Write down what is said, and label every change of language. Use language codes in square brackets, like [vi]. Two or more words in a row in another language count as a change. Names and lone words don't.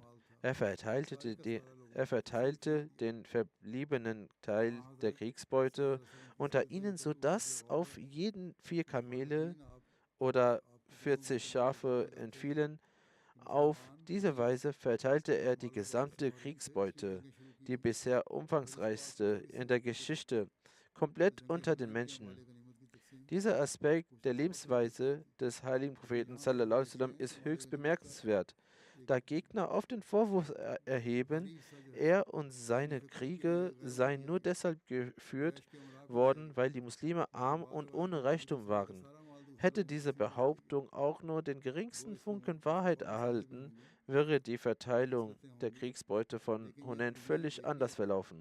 [de] Er verteilte Er verteilte den verbliebenen Teil der Kriegsbeute unter ihnen, sodass auf jeden 4 Kamele oder 40 Schafe entfielen. Auf diese Weise verteilte er die gesamte Kriegsbeute, die bisher umfangreichste in der Geschichte, komplett unter den Menschen. Dieser Aspekt der Lebensweise des heiligen Propheten [ar] صلى الله عليه وسلم [de] ist höchst bemerkenswert, da Gegner oft den Vorwurf erheben, er und seine Kriege seien nur deshalb geführt worden, weil die Muslime arm und ohne Reichtum waren. Hätte diese Behauptung auch nur den geringsten Funken Wahrheit erhalten, wäre die Verteilung der Kriegsbeute von Hunain völlig anders verlaufen.